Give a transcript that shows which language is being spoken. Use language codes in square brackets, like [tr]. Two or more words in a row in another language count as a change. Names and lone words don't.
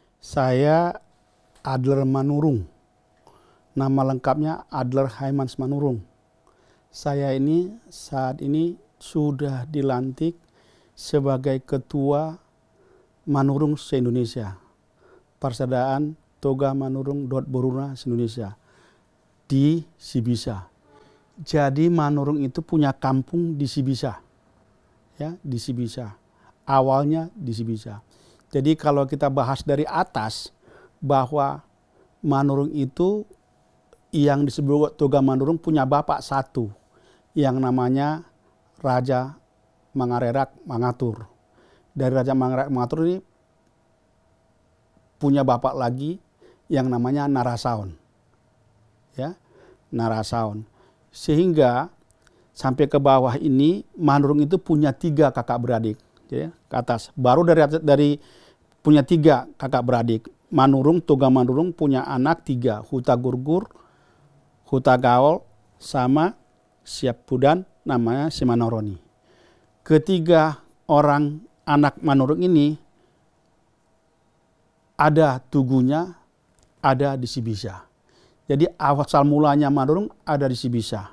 [id] Saya Adler Manurung. Nama lengkapnya Adler Haimans Manurung. Saya ini saat ini sudah dilantik sebagai Ketua Manurung se-Indonesia. Persaudaraan Toga Manurung Boruna se-Indonesia di Sibisa. Jadi Manurung itu punya kampung di Sibisa. Ya, di Sibisa. Awalnya di Sibisa. Jadi kalau kita bahas dari atas bahwa Manurung itu yang disebut Toga Manurung punya bapak satu yang namanya Raja Mangarerak Mangatur. Dari Raja Mangarerak Mangatur ini punya bapak lagi yang namanya Narasaon. Ya, Narasaon. Sehingga sampai ke bawah ini Manurung itu punya 3 kakak beradik. Ya, ke atas. Baru dari punya 3 kakak beradik. Manurung, Toga Manurung punya anak 3. Huta Gurgur, Huta Gaol, sama Siapudan namanya Simanoroni. Ketiga orang anak Manurung ini ada tugunya, ada di Sibisa. Jadi asal mulanya Manurung ada di Sibisa.